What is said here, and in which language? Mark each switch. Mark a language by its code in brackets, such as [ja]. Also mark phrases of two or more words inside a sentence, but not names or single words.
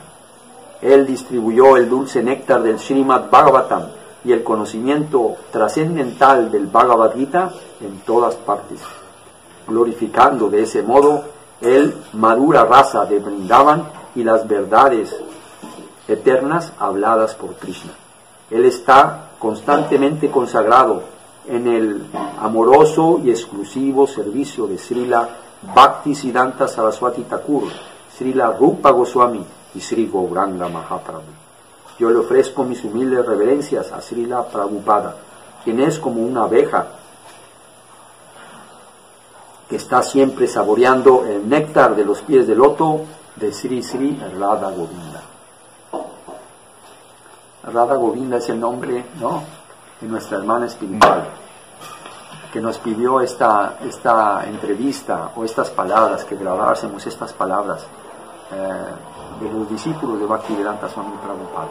[es] Él distribuyó el dulce néctar del Srimad Bhagavatam y el conocimiento trascendental del Bhagavad Gita en todas partes, glorificando de ese modo el Madhura Rasa de Vrindavan y las verdades eternas habladas por Krishna. Él está constantemente consagrado en el amoroso y exclusivo servicio de Srila Bhaktisiddhanta Saraswati Thakur, Srila Rupa Goswami y Sri Gauranga Mahaprabhu. Yo le ofrezco mis humildes reverencias a Srila Prabhupada, quien es como una abeja que está siempre saboreando el néctar de los pies de loto de Sri Sri Radha Govinda. Radha Govinda es el nombre, ¿no?, de nuestra hermana espiritual, que nos pidió esta entrevista o estas palabras, que grabásemos estas palabras de los discípulos de Bhaktivedanta Swami Prabhupada.